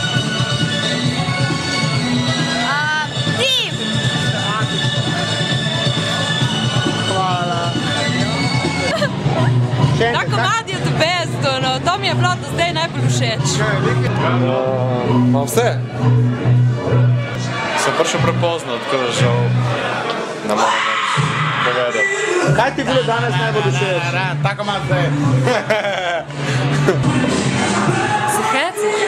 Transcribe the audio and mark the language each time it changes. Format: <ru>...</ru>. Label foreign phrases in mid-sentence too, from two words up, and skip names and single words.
<sl>Tim! Hvala. Ta komad je</sl> <en>the best,</en> <sl>no, to mi je bilo do zdaj najbolj všeč. Ma vse. Sem prišel prepozno, tako da žal ne morem več. povedal. Kaj ti je bilo danes najbolj všeč? Tako malo zdaj. Se heci?</sl>